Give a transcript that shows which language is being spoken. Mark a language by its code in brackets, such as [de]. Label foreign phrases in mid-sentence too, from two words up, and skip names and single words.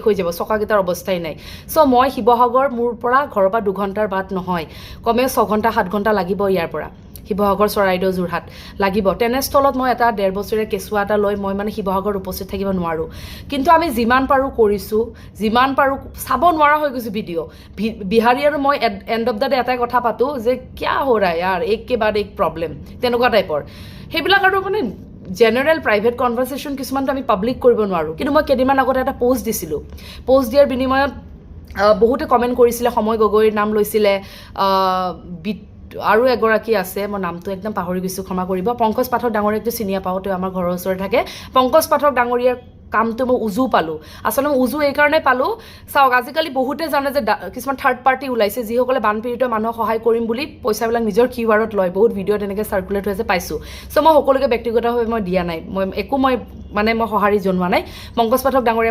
[as] হৈ যাব চকাকেইটাৰ অৱস্থাই নাই সো মই শিৱসাগৰ মোৰ পৰা ঘৰৰ পৰা 2 ঘণ্টাৰ বাট নহয় কমে 6 ঘণ্টা 7 ঘণ্টা লাগিব ইয়াৰ পৰা শিৱসাগৰ চৰাইদেউ যোৰহাট লাগিব তেনেস্থলত মই এটা 1.5 বছৰীয়া কেঁচুৱা এটা লৈ মই মানে শিৱসাগৰত উপস্থিত থাকিব নোৱাৰো কিন্তু আমি যিমান পাৰো কৰিছো যিমান পাৰো চাব নোৱাৰা হৈ গৈছো ভিডিঅ' বিহাৰী আৰু মই [en] end of the day [as] এটাই কথা পাতো যে [hi] क्या हो रहा है यार एक के बाद एक प्रॉब्लम [as] তেনেকুৱা টাইপৰ সেইবিলাক আৰু মানে [en] general private conversation [as] কিছুমানটো আমি পাব্লিক কৰিব নোৱাৰো কিন্তু মই কেইদিনমান আগতে এটা পোষ্ট দিছিলো পোষ্ট দিয়াৰ বিনিময়ত বহুতে কমেন্ট কৰিছিলে সময় গগৈৰ নাম লৈছিলে আৰু এগৰাকী আছে মই নামটো একদম পাহৰি গৈছো ক্ষমা কৰিব পংকজ পাঠক ডাঙৰীয়াকটো চিনিয়া পাও তেওঁ আমাৰ ঘৰৰ ওচৰতে থাকে পংকজ পাঠক ডাঙৰীয়াৰ কামটো মই উজু পালো আসলে মই উজু এই কাৰণে পালো চাওক আজিকালি বহুতে জানে যে কিছুমান [en] third party [as] ওলাইছে যিসকলে বানপীড়িত মানুহক সহায় কৰিম বুলি পইচাবিলাক নিজৰ কিউআৰত লয় বহুত ভিডিঅ' তেনেকৈ সাৰ্কুলেট হৈছে পাইছো সো মই সকলোকে ব্যক্তিগতভাৱে মই দিয়া নাই মই সহাৰি জনোৱা নাই পংকজ পাঠক ডাঙৰীয়া